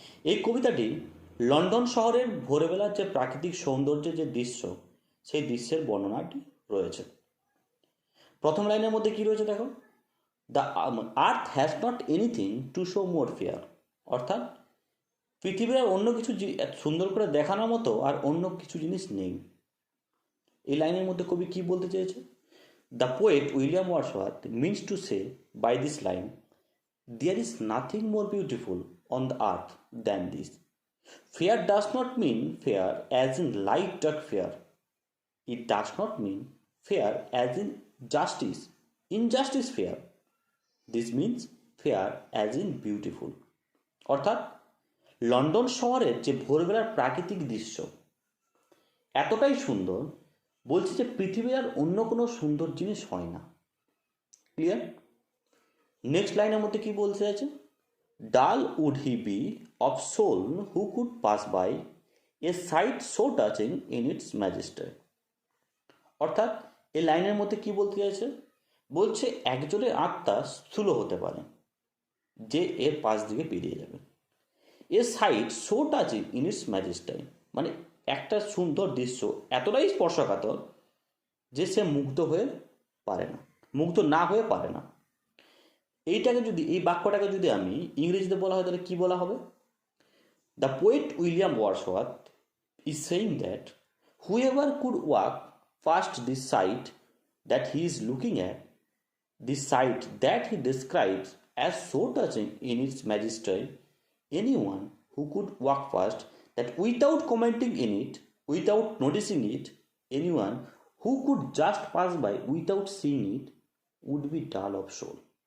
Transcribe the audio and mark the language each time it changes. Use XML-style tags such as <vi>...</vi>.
<bn>এই কবিতাটি লন্ডন শহরের ভোরবেলার যে প্রাকৃতিক সৌন্দর্যের যে দৃশ্য সেই দৃশ্যের বর্ণনাটি রয়েছে। প্রথম লাইনের মধ্যে কি রয়েছে দেখো?</bn> <en>the earth has not anything to show more fair,</en> <bn>অর্থাৎ পৃথিবীর আর অন্য কিছু সুন্দর করে দেখানোর মতো আর অন্য কিছু জিনিস নেই। এই লাইনের মধ্যে কবি কি বলতে চেয়েছে?</bn> <en>The poet William Wordsworth means to say by this line, there is nothing more beautiful on the earth than this. Fair does not mean fair as in light dark fair. It does not mean fair as in justice, injustice fair. This means fair as in beautiful.</en> <bn>অর্থাৎ London শহরের যে ভোরবেলার প্রাকৃতিক দৃশ্য এতটাই সুন্দর, বলছে যে পৃথিবীর আর অন্য কোনো সুন্দর জিনিস হয় না। ক্লিয়ার? নেক্সট লাইনের মধ্যে কি বলতে আছে?</bn> <en>Dull would he be of soul who could pass by a sight so touching in its majesty.</en> <bn>অর্থাৎ এই লাইনের মধ্যে কি বলতে চাইছে? বলছে একজনের আত্মা স্থূল হতে পারে যে এর পাশ দিকে পেরিয়ে যাবে।</bn> <en>a sight so touching in its majesty,</en> <bn>মানে একটা সুন্দর দৃশ্য এতটাই স্পর্শকাতর যে সে মুগ্ধ হয়ে পারে না, মুগ্ধ না হয়ে পারে না। এইটাকে যদি, এই বাক্যটাকে যদি আমি ইংরেজিতে বলা হয় তাহলে কি বলা হবে?</bn> <en>The poet William Wordsworth is saying that whoever could walk past this sight that he is looking at, this sight that he describes as so touching in its majesty, anyone who could walk past that without commenting in it, without noticing it, anyone who could just pass by without seeing it, would be dull of soul.</en>